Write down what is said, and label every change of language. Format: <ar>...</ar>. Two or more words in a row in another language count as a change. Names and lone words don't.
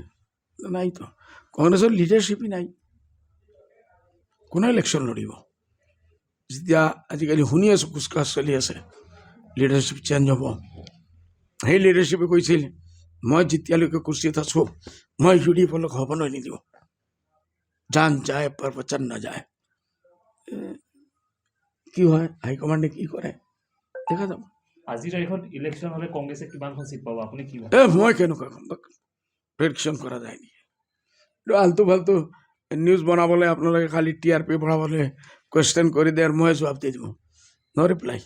<as>নাইতো। কংগ্ৰেছৰ লিডাৰশ্বিপই নাই। কোনে ইলেকশ্যন লৰিব? যেতিয়া আজিকালি শুনি আছোঁ কুচকাচ চলি আছে,</as> <en>leadership change</en> <as>হ'ব। সেই লিডাৰশ্বিপে কৈছিল মই যেতিয়ালৈকে কুৰ্চীত আছোঁ মই UDF-ক হ'বলৈ নিদিওঁ,</as> <hi>जान जाय पर वचन न जाय।</hi> <as>কি হয়, হাইকমাণ্ডে কি কৰে দেখা যাব। আজিৰ তাৰিখত ইলেকশ্যন হ'লে কংগ্ৰেছে কিমানখন চিট পাব আপুনি কি ভাবে? মই কেনেকুৱা কম, প্ৰেডিকশ্যন কৰা যায় নেকি?</as> <hi>आलतू फालतू</hi> <as>নিউজ বনাবলৈ আপোনালোকে খালি TRP বঢ়াবলৈ কুৱেশ্যন কৰি দিয়ে আৰু মই জবাব দি দিব,</as> <en>no reply.</en>